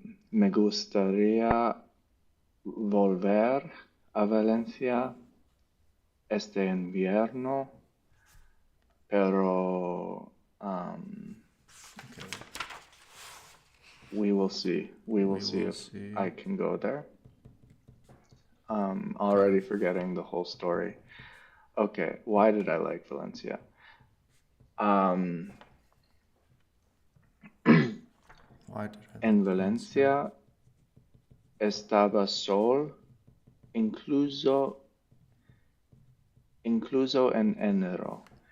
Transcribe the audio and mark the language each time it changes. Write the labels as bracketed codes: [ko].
[es] Me gustaría volver a Valencia este invierno, pero okay. [en] We will see. We will see if I can go there. Already forgetting the whole story. Okay, why did I like Valencia? Why did I [es] en Valencia estaba sol, incluso en enero.